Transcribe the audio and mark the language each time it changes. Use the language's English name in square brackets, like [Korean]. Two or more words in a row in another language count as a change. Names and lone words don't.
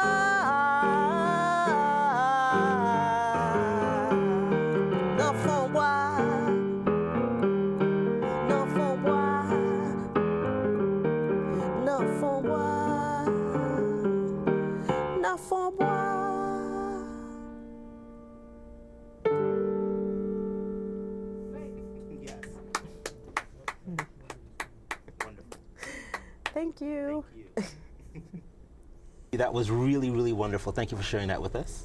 [English] Nan fon bois. Nan fon bois. Nan fon bois. Nan fon bois. Yes. Wonderful. Thank you. That was really, really wonderful. Thank you for sharing that with us.